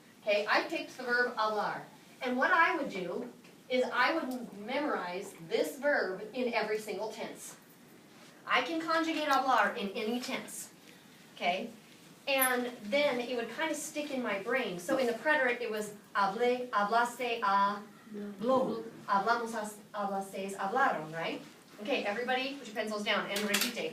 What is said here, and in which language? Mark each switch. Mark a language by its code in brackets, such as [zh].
[en] Okay, I picked the verb hablar. And what I would do is I would memorize this verb in every single tense. I can conjugate hablar in any tense. Okay? And then it would kind of stick in my brain. So in the preterite it was [es] hablé, hablaste, habló. Hablamos, hablasteis, hablaron, right? [en] Okay, everybody put your pencils down and repite.